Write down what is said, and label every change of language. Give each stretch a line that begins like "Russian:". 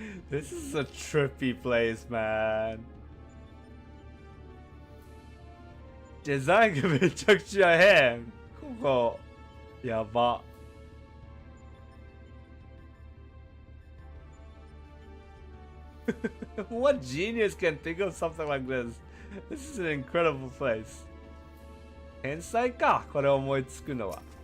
English: This is a trippy place, man.
Japanese: デザインがめちゃくちゃ変。ここやば。
English: What genius can think of something like this? This is an incredible place.
Japanese: 天才か、これ思いつくのは。